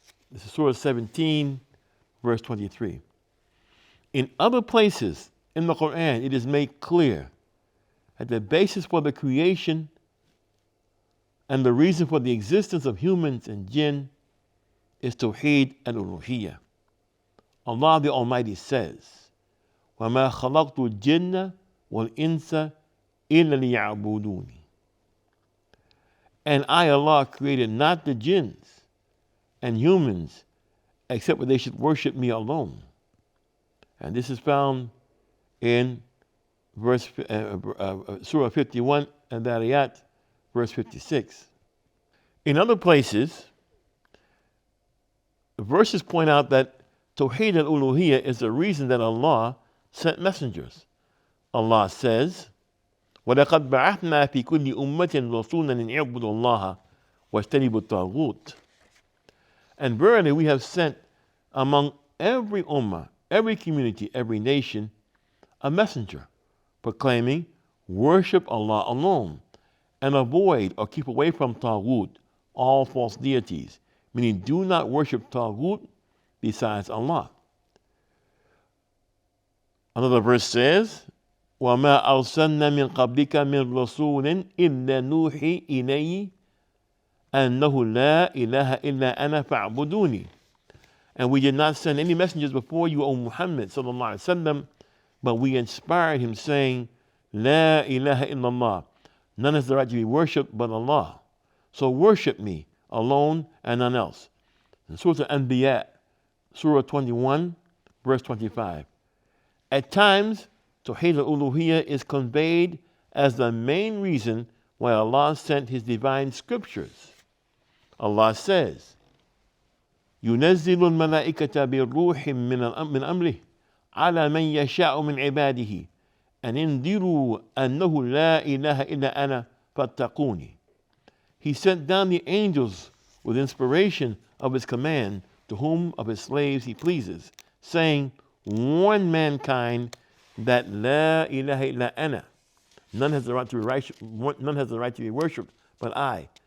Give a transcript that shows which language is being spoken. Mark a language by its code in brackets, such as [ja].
[en] This is Surah 17, verse 23. In other places in the Quran, it is made clear that the basis for the creation and the reason for the existence of humans and jinn is Tawheed al-Uluhiyah. Allah the Almighty says, [ar] وَمَا خَلَقْتُ الْجِنَّ وَالْإِنسَ إِلَّا لِيَعْبُدُونِ. [en] And I, Allah, created not the jinns and humans except that they should worship me alone. And this is found in Surah 51 and Dariyat, verse 56. In other places, the verses point out that Tawheed al-Uluhiyah is the reason that Allah sent messengers. Allah says, [ar] وَلَقَدْ بَعَثْنَا فِي كُلِّ أُمَّةٍ رَسُولًا أَنِ اعْبُدُوا اللَّهَ وَاجْتَنِبُوا الطَّاغُوتَ. [en] And verily we have sent among every ummah, every community, every nation, a messenger proclaiming, worship Allah alone and avoid or keep away from Taghut, all false deities, meaning do not worship Taghut besides Allah. Another verse says, [ar] وَمَا أَرْسَلْنَا مِنْ قَبْلِكَ مِنْ رَسُولٍ إِلَّا نُوحِي إِلَيْهِ أَنَّهُ لَا إِلَهَ إِلَّا أَنَا فَاعْبُدُونِي. [en] And we did not send any messengers before you, O Muhammad sallallahu alaihi wasallam, but we inspired him saying, La ilaha illallah. None has the right to be worshipped but Allah. So worship me alone and none else. In Surah Al-Anbiya, Surah 21, verse 25. At times, Tawheed al-Uluhiyah is conveyed as the main reason why Allah sent His divine scriptures. Allah says, [ar] يُنَزِّلُ الْمَلَائِكَةَ بِالرُّوحِ مِنْ أَمْرِهِ عَلَى مَنْ يَشَاءُ مِنْ عِبَادِهِ أَنْ انذِرُوا أَنَّهُ لَا إِلَهَ إِلَّا أَنَا فَاتَّقُونِ. [en] He sent down the angels with inspiration of His command to whom of His slaves He pleases, saying, warn mankind that La ilaha illa ana. None has the right to be worshipped but I.